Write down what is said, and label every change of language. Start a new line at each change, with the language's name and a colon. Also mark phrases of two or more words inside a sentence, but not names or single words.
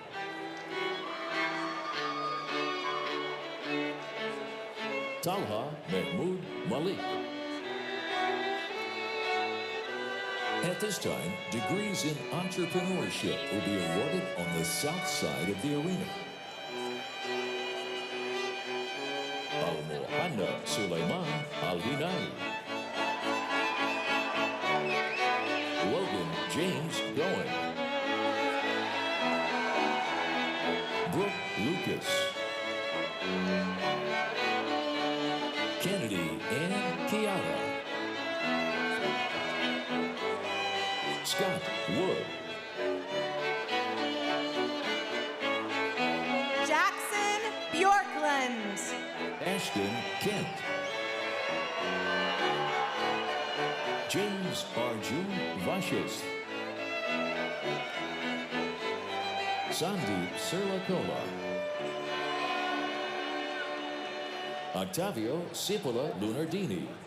English: Talha Mahmoud Malik. At this time, degrees in entrepreneurship will be awarded on the south side of the arena. Al-Muhanna Sulaiman Al-Hinai. Logan James Goen. Brooke Lucas. Kennedy Ann Kiara. Scott Wood. Jackson Bjorkland. Ashton Kent. James Arjun Vashis. Sandeep Serlakola. Octavio Cipolla Lunardini.